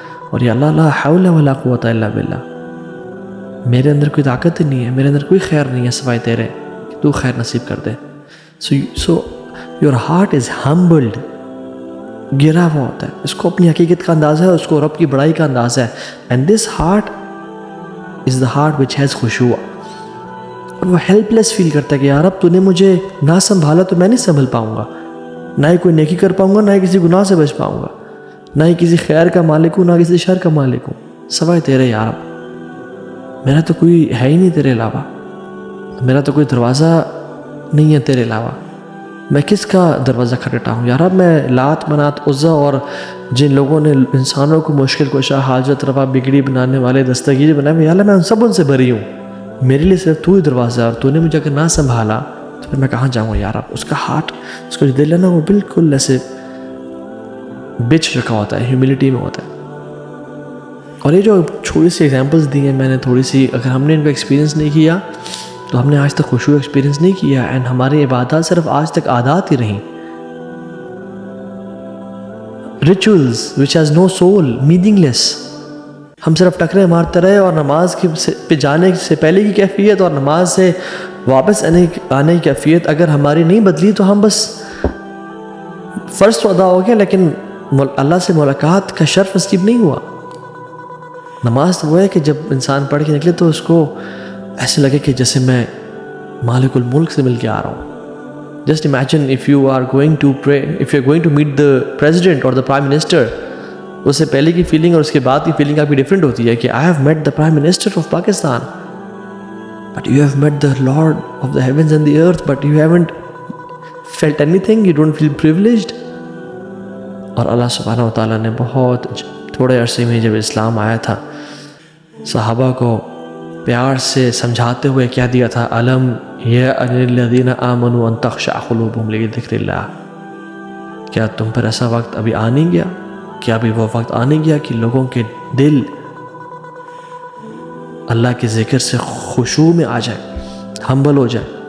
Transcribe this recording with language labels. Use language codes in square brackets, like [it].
[ur] اور یا اللہ [ar] لا حول ولا قوت الا باللہ, [ur] میرے اندر کوئی طاقت نہیں ہے, میرے اندر کوئی خیر نہیں ہے سوائے تیرے کہ تو خیر نصیب کر دے. [en] so your heart is humbled, [ur] گرا ہوا ہوتا ہے, اس کو اپنی حقیقت کا اندازہ ہے, اس کو رب کی بڑائی کا اندازہ ہے. [en] And this heart is the heart which has خشوع. [ur] اور وہ ہیلپ لیس فیل کرتا ہے کہ یا رب تو نے مجھے نہ سنبھالا تو میں نہیں سنبھل پاؤں گا, نہ ہی کوئی نیکی کر پاؤں گا, نہ ہی کسی گناہ سے بچ پاؤں گا, نہ ہی کسی خیر کا مالک ہوں, نہ کسی شر کا مالک ہوں سوائے تیرے. یا رب میرا تو کوئی ہے ہی نہیں تیرے علاوہ, میرا تو کوئی دروازہ نہیں ہے تیرے علاوہ, میں کس کا دروازہ کھٹکھٹا ہوں. یا رب میں لات منات عزا اور جن لوگوں نے انسانوں کو مشکل کشا, حاجت روا, بگڑی بنانے والے, دستگیر بنائے, یا اللہ میں ان سب ان سے بری ہوں, میرے لیے صرف تو ہی دروازہ ہے, اور تو نے مجھے اگر نہ سنبھالا تو پھر میں کہاں جاؤں گا. یا رب اس کا ہارٹ, اس کا جو دل ہے نا وہ بالکل ایسے بچ رکھا ہوتا ہے, ہیوملٹی میں ہوتا ہے. اور یہ جو چھوٹی سی ایگزامپلس دی ہیں میں نے تھوڑی سی, اگر ہم نے ان کو ایکسپیرینس نہیں کیا تو ہم نے آج تک خشوع ایکسپیرینس نہیں کیا, اینڈ ہماری عبادات صرف آج تک عادات ہی رہیں. [en] Rituals which has no soul, meaningless. [ur] ہم صرف ٹکرے مارتے رہے, اور نماز پہ جانے سے پہلے کی کیفیت اور نماز سے واپس آنے کی کیفیت اگر ہماری نہیں بدلی تو ہم بس فرض تو ادا ہو گیا لیکن اللہ سے ملاقات کا شرف نصیب نہیں ہوا. نماز تو وہ ہے کہ جب انسان پڑھ کے نکلے تو اس کو ایسے لگے کہ جیسے میں مالک الملک سے مل کے آ رہا ہوں. [en] Just imagine if you are going to pray, if you are going to meet the president or the prime minister, [ur] اس سے پہلے کی فیلنگ اور اس کے بعد کی فیلنگ آپ کی ڈیفرنٹ ہوتی ہے کہ [en] I have met the prime minister of Pakistan, but you have met the Lord of the heavens and the earth, but you haven't felt anything, you don't feel privileged. [ur] اور اللہ سبحانہ و تعالیٰ نے بہت تھوڑے عرصے میں جب اسلام آیا تھا صحابہ کو پیار سے سمجھاتے ہوئے کیا دیا تھا, علم [ar] یا الذین آمنوا ان تخشع قلوبہم لذکر اللہ. [ur] کیا تم پر ایسا وقت ابھی آ نہیں گیا, کیا ابھی وہ وقت آ نہیں گیا کہ لوگوں کے دل اللہ کے ذکر سے خشوع میں آ جائے, ہمبل ہو جائے.